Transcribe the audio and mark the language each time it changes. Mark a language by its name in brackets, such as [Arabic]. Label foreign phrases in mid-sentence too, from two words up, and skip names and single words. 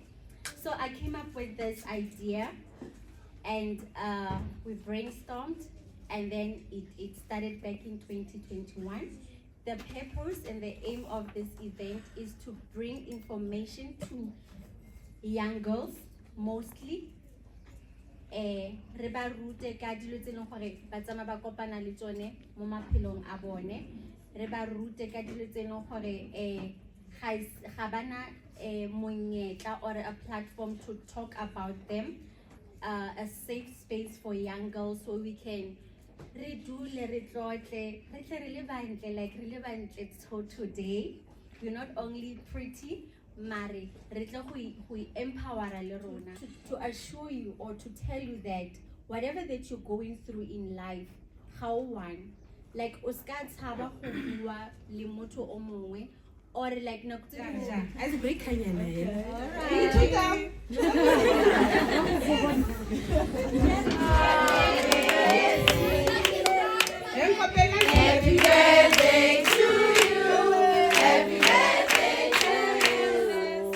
[English] So I came up with this idea and we brainstormed and then it started back in 2021. The purpose and the aim of this event is to bring information to young girls mostly. [Tswana] Re ba rute ka dilo tse leng gore ba tsama ba kopana le tsone mo maphelong a bone. Re ba rute ka dilo tse leng gore ga bana monyetla or [English] a platform to talk about them, a safe space for young girls so we can [Tswana] re dule re tlotle re tle re le bantle like re le bantle [English] so today. We're not only pretty Mari, [Tswana] go empower le rona [English] to assure you or to tell you that whatever that you're going through in life, how one, like [Tswana] o ska tshaba go bua le motho o mongwe or like nako tse as break hanyana [English] Happy birthday to you. Happy birthday to you.